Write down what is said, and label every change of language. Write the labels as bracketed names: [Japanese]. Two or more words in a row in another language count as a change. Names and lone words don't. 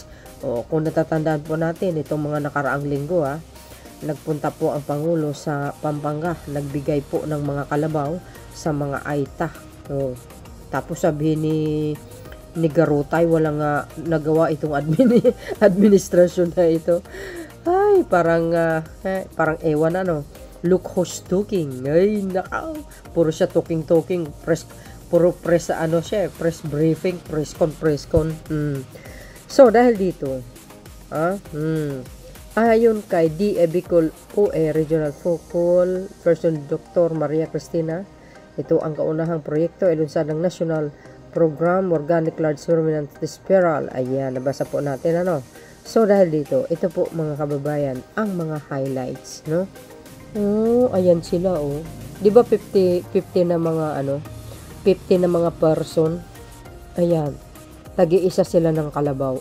[Filipino] O, kung natatandaan po natin, itong mga nakaraang linggo, nagpunta po ang Pangulo sa Pampanga, nagbigay po ng mga kalabaw sa mga Aita. O, tapos sabihin ni Garutay, walang nagawa itong administrasyon na ito. Ay, parang ewan [English] look who's talking. [Filipino] Ay, nakaw. Puro siya talking. Puro press press briefing, press con. So, dahil dito, ayon kay DA Bicol OA Regional Focal Person Dr. Maria Cristina, ito ang kaunahang proyekto ilunsad ng National Program Organic Large Ruminant Dispersal. Ayan, nabasa po natin So dahil dito, ito po mga kababayan ang mga highlights, no? Oh, ayan sila 'Di ba 50 na mga 50 na mga person. Ayan. Tagi-isa sila ng kalabaw.